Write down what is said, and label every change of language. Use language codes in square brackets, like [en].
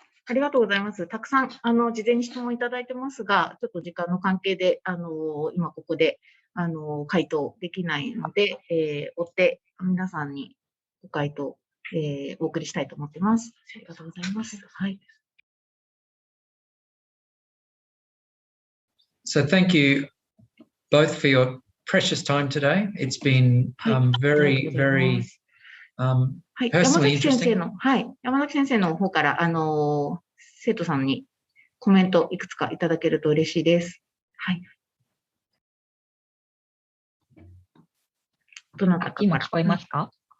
[ja] ありがとうございます。たくさん事前に質問いただいてますが、ちょっと時間の関係で今ここで回答できないので、追って皆さんにご回答、お送りしたいと思ってます。ありがとうございます。はい。 [en] So thank you both for your precious time today. It's been very, very [ja] はい、山崎先生の、はい、山崎先生の方から生徒さんにコメントいくつかいただけると嬉しいです。はい。どなたか今聞こえますか？